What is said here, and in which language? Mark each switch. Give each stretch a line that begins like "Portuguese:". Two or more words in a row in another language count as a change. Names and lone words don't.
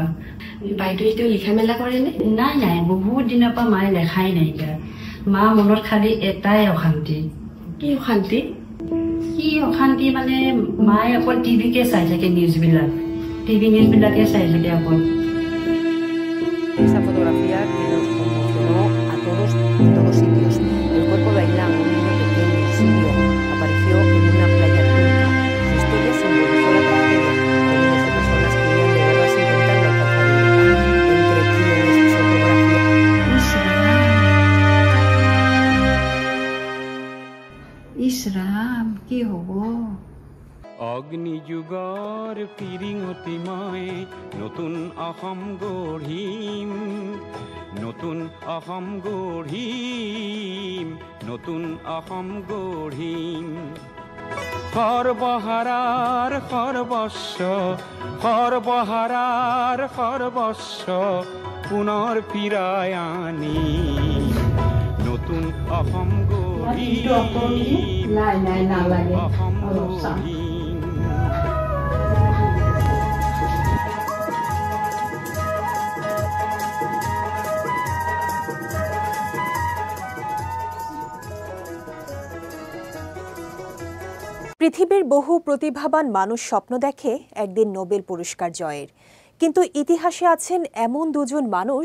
Assamese: বাইদেউ এতিয়া লিখা মেলা কৰেনে? নাই নাই, বহুত দিনৰ পৰা মায়ে লেখাই নাইকিয়া। মা মনত খালি এটাই অশান্তি। কি অশান্তি? কি অশান্তি মানে, মায়ে অকল টিভিকে চাই থাকে, নিউজবিলাক। টিভি নিউজবিলাকে চাই থাকে অকল।
Spanish: Esa fotografía que nos conmocionó a todos en todos sitios. El cuerpo de Ailán, un niño pequeño, sirio, apareció en una playa turca. Su historia simbolizó la tragedia de miles de personas que huían de guerras intentando alcanzar libertad. Entre quienes su fotografía.
Assamese: কি হ'ব অগ্নিযুগৰ পিৰিঙতি মই নতুন অসম গঢ়িম নতুন অসম গঢ়িম নতুন অসম গঢ়িম সৰ্বহাৰাৰ সৰ্বস্ব সৰ্বহাৰাৰ সৰ্বস্ব পুনৰ ফিৰাই আনি নতুন অসম গঢ়িম অসম গঢ়িম
Bangla: পৃথিবীর বহু প্রতিভাবান মানুষ স্বপ্ন দেখে একদিন নোবেল পুরস্কার জয়ের কিন্তু ইতিহাসে আছেন এমন দুজন মানুষ